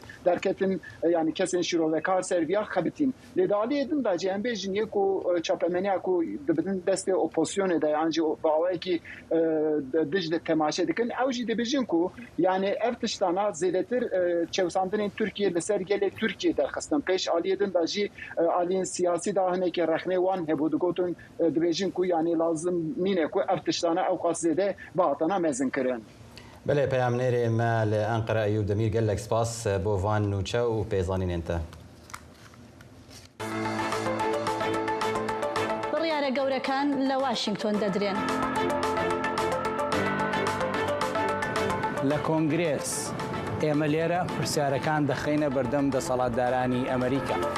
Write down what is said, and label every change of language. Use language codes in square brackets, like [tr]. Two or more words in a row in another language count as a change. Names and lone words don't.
[ku] derketin yani kesên şirovekar serviya xebitîn lê di aliyê din da cê em bêjin yê ku çapemeniya ku dibidin destê opozisyonê de yan jî bawayekî dij de temaşe dikin ew jî dibêjin ku yani ev tiştana zêdetir çewsandinên Tirkiye li ser gelê Tirkiye derxistin pêş aliyê din da jî aliyên siyasî da hinekî rexnê wan hebû digotin dibêjin ku yani lazim nîne ku ev tiştana ew qas zêde bihatana mezin kirin. بله پەیامنێرê me li Enqere Eyûb Demîr gelek spas bo van nûçe û pêzanînên te. [ckb] بڕیارە گەورەکان لە واشنگتۆن دەدرێن. لە کۆنگرێس ئێمە لێرە پرسیارەکان دەخینە بەردەم دەسەڵاتدارانی ئەمریکا.